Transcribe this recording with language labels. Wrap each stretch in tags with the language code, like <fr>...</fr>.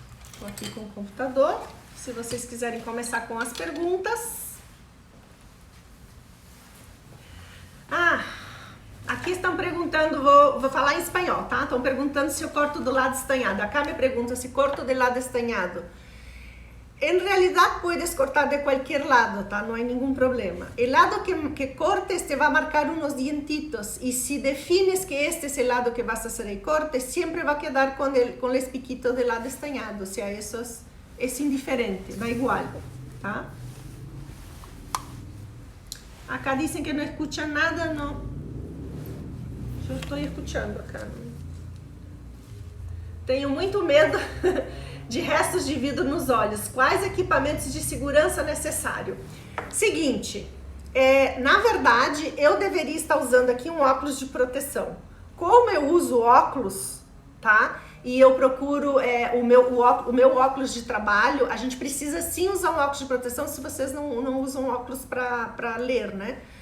<pt>Estou aqui com o computador. Se vocês quiserem começar com as perguntas. Aqui estão perguntando, vou falar em espanhol, tá? Estão perguntando se eu corto do lado estanhado. Acá me pergunta se corto do lado estanhado.</pt> <es>En realidad puedes cortar de cualquier lado, ¿tá? No hay ningún problema. El lado que cortes te va a marcar unos dientitos y si defines que este es el lado que vas a hacer el corte, siempre va a quedar con el piquito del lado estañado. O sea, eso es indiferente, da igual, ¿tá? Acá dicen que no escuchan nada, no. Yo estoy escuchando acá.</es> <pt>Tenho muito medo de restos de vidro nos olhos. Quais equipamentos de segurança necessário? Seguinte, na verdade, eu deveria estar usando aqui um óculos de proteção. Como eu uso óculos, tá? E eu procuro o meu óculos de trabalho, a gente precisa sim usar um óculos de proteção se vocês não usam óculos para ler, né?</pt>